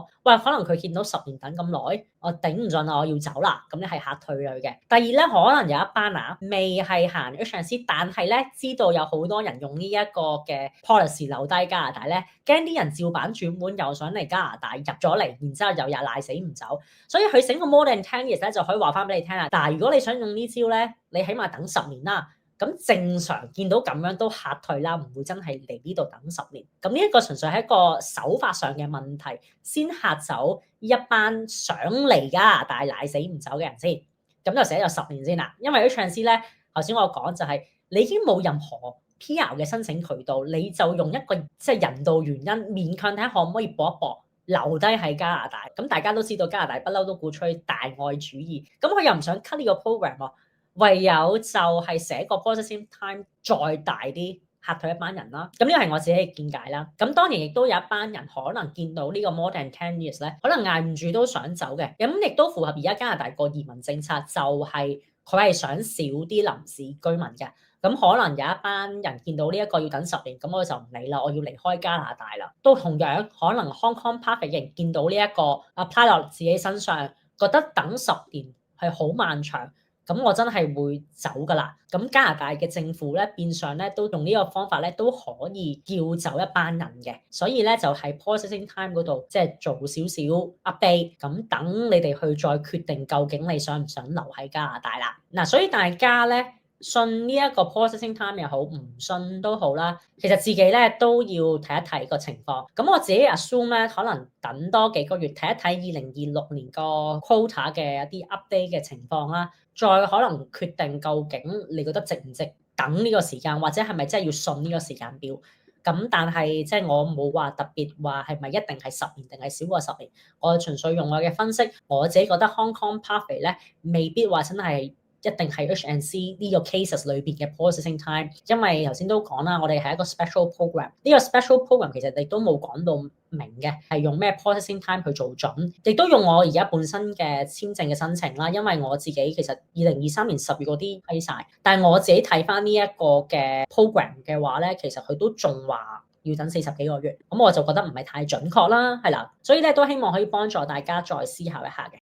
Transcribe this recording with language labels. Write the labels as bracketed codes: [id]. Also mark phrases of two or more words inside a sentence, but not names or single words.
[yue] 喂，可能佢見到10年等咁耐，我頂唔順啦，我要走啦，咁你係嚇退佢嘅。第二咧，可能有一班未係行 H&C，但係咧知道有好多人用呢一個嘅 policy 留低加拿大咧，驚啲人照板煮碗又想嚟加拿大入咗嚟，然之後又賴死唔走，所以佢整個 [en] more than 10 years [yue] 咧就可以話翻俾你聽啦。但係如果你想用呢招咧，你起碼等10年啦。咁正常見到咁樣都嚇退啦，唔會真係嚟呢度等10年。咁呢一個純粹係一個手法上嘅問題，先嚇走一班想嚟加拿大賴死唔走嘅人先。咁就寫咗10年先啦。因為 H&C 咧，頭先我講就係你已經冇任何 PR 嘅申請渠道，你就用一個即係人道原因勉強睇下可唔可以搏一搏留低喺加拿大。咁大家都知道加拿大不嬲都鼓吹大愛主義，咁佢又唔想 cut 呢個 program 喎，唯有就係寫個 [en] processing time [yue] 再大啲，嚇退一班人啦。咁呢個係我自己嘅見解啦。咁當然亦都有一班人可能見到呢個 [en] more than 10 years [yue] 咧，可能捱唔住都想走嘅。咁亦都符合而家加拿大個移民政策，就係佢係想少啲臨時居民嘅。咁可能有一班人見到呢一個要等10年，咁我就唔理啦，我要離開加拿大啦。都同樣可能 Hong Kong Pathway 嘅人見到呢一個 apply 落自己身上，覺得等10年係好漫長，咁我真係會走㗎啦。咁加拿大嘅政府咧，變相咧都用呢個方法咧，都可以叫走一班人嘅。所以咧就喺 [en] processing time [yue] 嗰度，即係做少少 update，咁等你哋去再決定究竟你想唔想留喺加拿大啦。嗱，所以大家咧，信呢一個 [en] processing time [yue] 又好，唔信都好啦。其實自己咧都要睇一睇個情況。咁我自己 assume 咧，可能等多幾個月睇一睇2026年個 quota 嘅一啲 update 嘅情況啦，再可能決定究竟你覺得值唔值等呢個時間，或者係咪真係要信呢個時間表。咁但係即係我冇話特別話係咪一定係10年定係少過10年，我純粹用我嘅分析，我自己覺得 Hong Kong Pathway 咧未必話真係一定係 H&C 呢個 cases 裏邊嘅 [en] processing time， [yue] 因為頭先都講啦，我哋係一個 [en] special program， [yue] 呢個 [en] special program [yue] 其實亦都冇講到明嘅係用咩 [en] processing time [yue] 去做準，亦都用我而家本身嘅簽證嘅申請啦，因為我自己其實2023年10月嗰啲批晒，但係我自己睇翻呢一個嘅 program 嘅話咧，其實佢都仲話要等40幾個月，咁我就覺得唔係太準確啦，係啦，所以咧都希望可以幫助大家再思考一下嘅。